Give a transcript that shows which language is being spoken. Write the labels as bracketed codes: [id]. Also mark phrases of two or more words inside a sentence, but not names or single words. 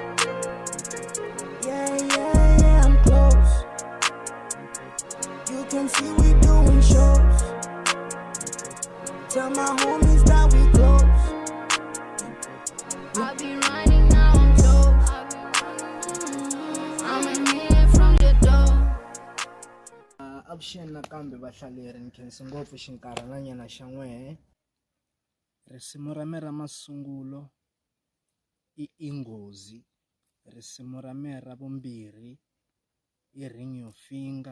[en] Yeah, I'm close. You can see we doing shows. Tell my homies that we close. I've been running, now I'm close. I'm a minute from the door. [ts] Avuxeni nakambe vahlaleri, ni khensi ngopfu xinkarhananyana xa n'wehe. Risimu ra me ra masungulo i Inghozi. Risimu ra me ra vumbirhi i Ring Your Finger.